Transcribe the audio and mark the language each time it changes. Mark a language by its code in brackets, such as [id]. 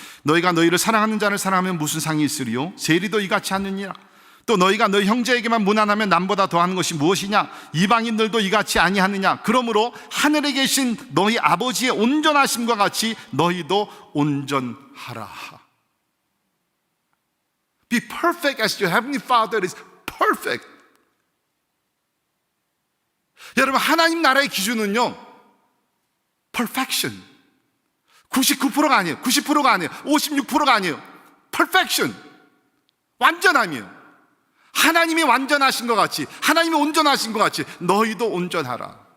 [ko] 너희가 너희를 사랑하는 자를 사랑하면 무슨 상이 있으리요? 세리도 이같이 하느니라. 또 너희가 너희 형제에게만 무난하면 남보다 더하는 것이 무엇이냐? 이방인들도 이같이 아니하느냐? 그러므로 하늘에 계신 너희 아버지의 온전하심과 같이 너희도 온전하라. [en] Be perfect as your heavenly Father is perfect. [ko] 여러분 하나님 나라의 기준은요, perfection. 99%가 아니에요. 90%가 아니에요. 56%가 아니에요. perfection. 완전함이에요. 하나님이 완전하신 것 같이, 하나님이 온전하신 것 같이 너희도 온전하라.